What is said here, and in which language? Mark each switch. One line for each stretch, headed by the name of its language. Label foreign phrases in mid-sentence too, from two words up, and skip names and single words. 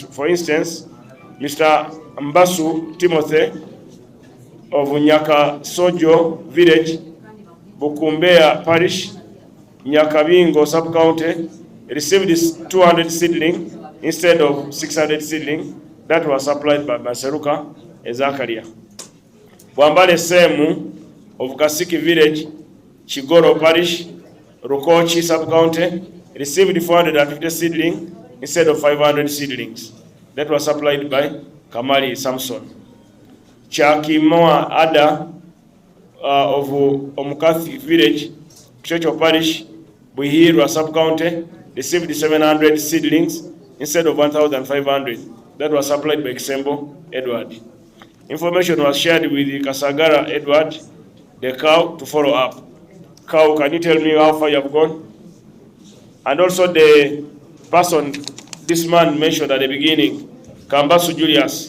English: For instance, Mr. Mbasu Timothy of Nyakasojo Village, Bukumbea Parish, Nyakabingo Sub-County, received 200 seedling instead of 600 seedling that was supplied by Maseruka Ezakaria. Wambale Semu of Kasiki Village, Chigoro Parish, Rukochi Sub-County, received 450 seedling instead of 500 seedlings that was supplied by Kamali Samson. Chakimoa Ada of Omukathi Village, Chocho Parish, Buhirwa Sub-County, received 700 seedlings instead of 1,500 that was supplied by Kisembo Edward. Information was shared with Kasagara Edward, the cow, to follow up. Cow, can you tell me how far you have gone? And also the person this man mentioned at the beginning, Kambasu Julius.